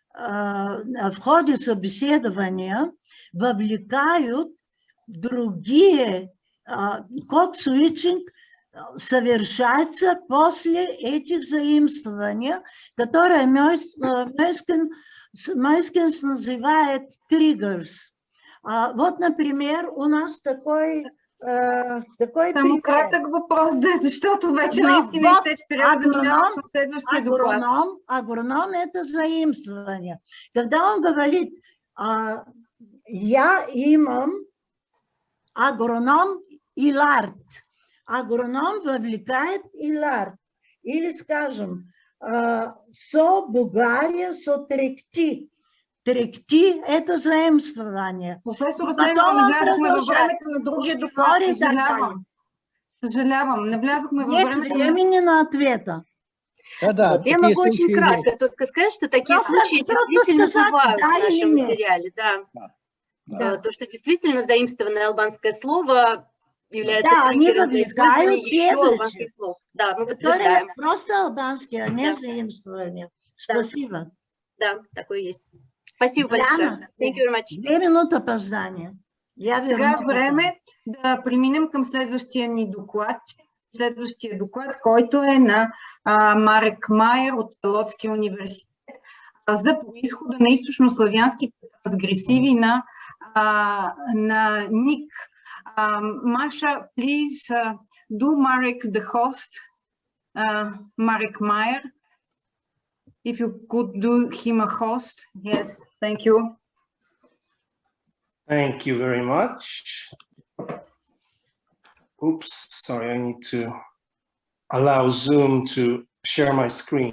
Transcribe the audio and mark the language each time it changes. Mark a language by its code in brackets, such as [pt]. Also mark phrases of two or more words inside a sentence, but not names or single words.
[ru] собеседования вовлекают другие, код-свитчинг совершается после этих заимствований, которые Мейскинс называет triggers. Вот, например, у нас такой [bg] Само кратък въпрос, да, защото вече наистина трябва да минавам в следващия доклад. [ru] Агроном – это заимствование. Когда он говорит, [mk] я имам агроном и лард. [ru] Агроном вовлекает и лард. Или, скажем, [mk] со Бугария, со тректи. [ru] Тректи – это заимствование. [bg] Професор Руселина, навлязохме във времето на другия доклад. Съжалявам, навлязохме във времето. [ru] Нет времени на ответа. Да, вот я могу очень кратко только сказать, что такие случаи действительно бывают в нашем материале. Да. То, что действительно заимствованное албанское слово является триггером для использования еще албанских слов. Да, мы подтверждаем. Просто албанские, а не заимствование. Спасибо. Да, такое есть. Спасибо большое. [en] Thank you very much. [bg] 2 минути опоздание. Сега е време да преминем към следващия ни доклад. Следващия доклад, който е на Марек Майер от Лодския университет за произхода на източнославянските трансгресиви на ник. Маша, [en] please do Marek the host, Marek Майер. If you could do him a host. Yes, thank you. Thank you very much. Oops, sorry, I need to allow Zoom to share my screen.